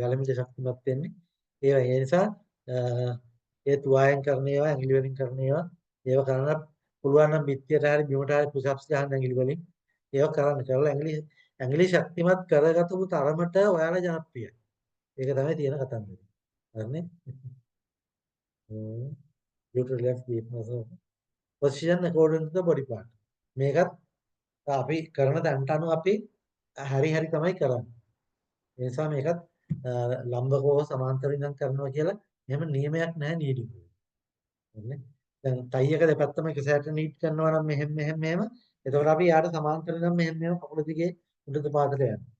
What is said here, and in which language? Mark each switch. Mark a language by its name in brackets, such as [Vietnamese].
[Sinhala] වැලමිට ශක්තිමත් වෙන්නේ. ඒ නිසා ඒ තුවායෙන් කරන ඒවා ඇඟිලි වලින් කරන ඒවා කරන්න පුළුවන් නම් පිටියට හරි බිමට හරි පුෂප්ස් ගන්න ඇඟිලි වලින් ඒවා කරන්න. කරලා ඇඟිලි ශක්තිමත් කරගතු තරමට ඔයාලා ජනප්‍රියයි. ඒක තමයි තියෙන කතන්දරය. හරිනේ? [English] You to relax deep muscle. Position according to the body part. [Sinhala] මේකත් අපි කරන තැනට අනුව අපි හරි තමයි කරන්නේ. ඒ නිසා මේකත් ලම්බකෝ සමාන්තර ඉඳන් කරනවා කියලා එහෙම නියමයක් නැහැ නීඩින්. හරිනේ? දැන් ටයි එක දෙපැත්තම එක සැරට නීට් කරනවා නම් මෙහෙම. එතකොට අපි යාට සමාන්තර ඉඳන් මෙහෙම කකුල දිගේ උඩට පාදට යනවා.